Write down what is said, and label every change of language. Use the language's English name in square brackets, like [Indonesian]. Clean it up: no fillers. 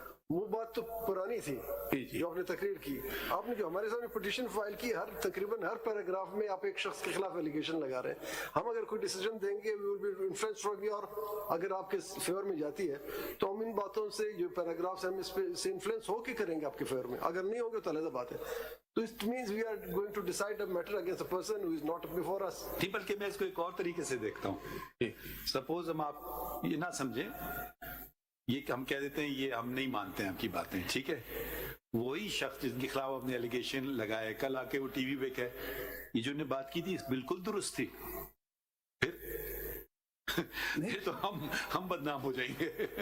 [Urdu] وہ بات تو پرانی تھی جو آپ نے تقریر کی. آپ نے جو ہمارے سامنے پٹیشن فائل کی, تقریباً ہر پیراگراف میں آپ ایک شخص کے خلاف ایلیگیشن لگا رہے ہیں. ہم اگر کوئی ڈیسیجن دیں گے [English] we will be influenced from your, [Urdu] اگر آپ کے فیور میں جاتی ہے تو ہم ان باتوں سے جو پیراگرافس ہم اس پہ سے انفلوئنس ہو کے کریں گے آپ کے فیور میں, اگر نہیں ہوں گے تو علیحدہ بات ہے. [English] تو it means we are going to decide a matter against a person who is not before us. [Urdu] نہیں, بلکہ میں اس کو ایک اور طریقے سے دیکھتا ہوں. سپوز ہم آپ یہ نہ سمجھیں, یہ ہم کہہ دیتے ہیں یہ ہم نہیں مانتے ہیں آپ کی باتیں, ٹھیک ہے, وہی شخص جن کے خلاف اپنے ایلیگیشن لگائے کل آ کے وہ ٹی وی پہ کہے یہ جو نے بات کی تھی بالکل درست تھی, پھر تو ہم بدنام ہو جائیں گے.